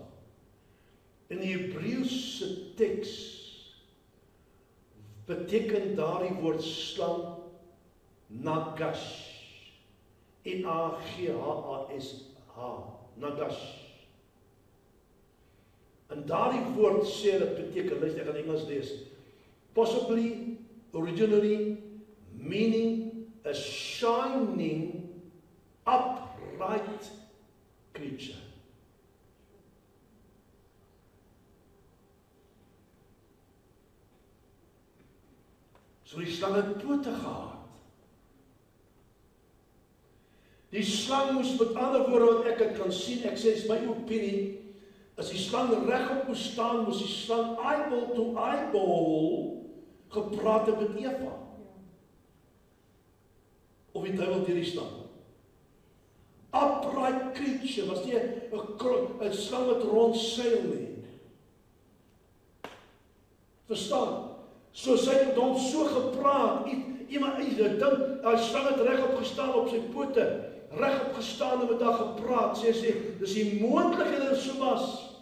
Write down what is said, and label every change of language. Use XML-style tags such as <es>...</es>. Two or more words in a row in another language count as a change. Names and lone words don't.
<af>In die Hebreëse teks beteken daardie woord slang nagash. N-A-G-H-A-S-H. Nagash. En daardie woord sê dat beteken, luister, ek gaan Engels lees.</af> <en>Possibly, originally, meaning a shining, upright creature.</en> <af>So die slang het pote gehad. Die slang moes, met ander woorde wat ek het kan sien, ek sê, is my opinie, as die slang regop moes staan, moes die slang</af> <en>eyeball to eyeball</en> <af>gepraat het met Eva. Of die duiwel deur die slang.</af> <en>Upright creature,</en> <af>was nie 'n slang wat rondseil nie. Verstaan? So sy het met hom so gepraat, iemand dink, die slang het regop gestaan op sy pote, regop gestaan en met haar gepraat, sê, dis die moontlikheid dat dit so was.</af>